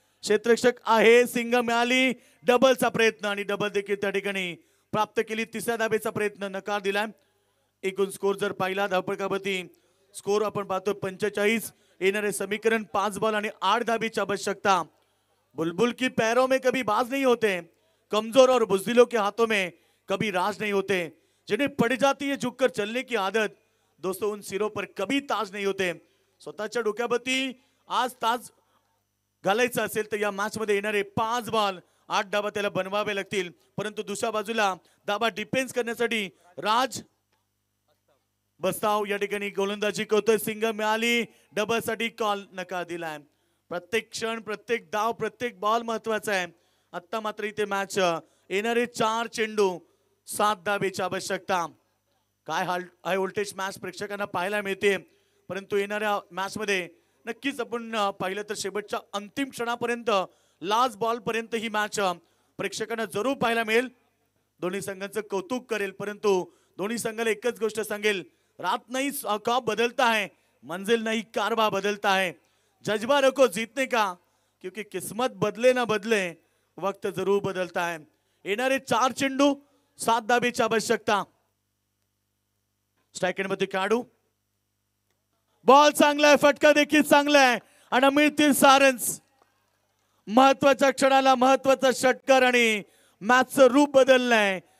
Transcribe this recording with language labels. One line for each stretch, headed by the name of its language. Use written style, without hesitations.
Marathi: क्षेत्ररक्षक आहे. सिंग मिळाली. डबलचा प्रयत्न आणि डबल देखील त्या ठिकाणी प्राप्त केली. 3ऱ्या धावेचा प्रयत्न नकार दिलाय. एकूण स्कोर जर पाहिला धावपळकावरती स्कोर आपण पाहतो 45. येणारे समीकरण 5 बॉल आणि 8 धाबीची आवश्यकता.
Hindi: बुलबुल की पैरों में कभी बाज नहीं होते, कमजोर और बुजदिलों के हाथों में कभी राज नहीं होते. जिन्हें पड़ जाती है झुककर चलने की आदत, दोस्तों उन सिरों पर कभी ताज नहीं होते.
Marathi: स्वतःच्या डोक्यावरती आज ताज घालायचा असेल तर या मॅच मध्ये येणारे 5 बॉल 8 धाबा त्याला बनवावे लागतील. परंतु दुसऱ्या बाजूला धाबा डिफेन्स करण्यासाठी राज बस्ताव या ठिकाणी गोलंदाजी करतोय. सिंग मिळाली. डबल साठी कॉल नकार दिलाय. प्रत्येक क्षण प्रत्येक डाव प्रत्येक बॉल महत्वाचा आहे. आता मात्र इथे मॅच येणारे 4 चेंडू 7 धावेची आवश्यकता. काय हाय व्होल्टेज मॅच प्रेक्षकांना पाहायला मिळते. परंतु येणाऱ्या मॅच मध्ये नक्कीच आपण पाहिलं तर शेवटच्या अंतिम क्षणापर्यंत लास्ट बॉल पर्यंत ही मॅच प्रेक्षकांना जरूर पाहायला मिळेल. दोन्ही संघांचं कौतुक करेल. परंतु दोन्ही संघाला एकच गोष्ट सांगेल,
Hindi: रात नहीं ख्वाब बदलता है, मंजिल नहीं कारवा बदलता है. जज्बा रखो जीतने का, क्योंकि किस्मत बदले ना बदले वक्त जरूर बदलता है.
Marathi: येणारे 4 चेंडू 7 धावेची आवश्यकता. स्ट्राइक मध्ये काढू. बॉल चांगला आहे. फटका देखील चांगला आहे आणि मिळतील सारन्स. महत्वाच्या क्षणाला महत्वाचा षटकार आणि मॅचचं रूप बदललंय.